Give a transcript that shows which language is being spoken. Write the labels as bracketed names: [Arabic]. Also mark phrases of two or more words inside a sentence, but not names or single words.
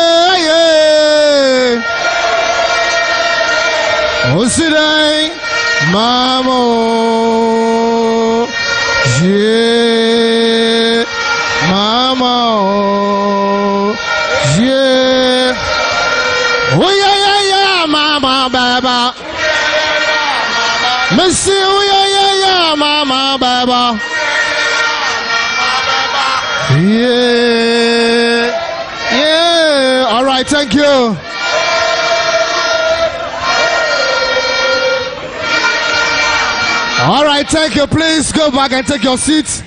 [English] Osidai Mamo Je Mama Je Oh yeah Mama Baba Missy oh yeah Mama Baba Yeah all right, thank you. All right, thank you. Please go back and take your seats.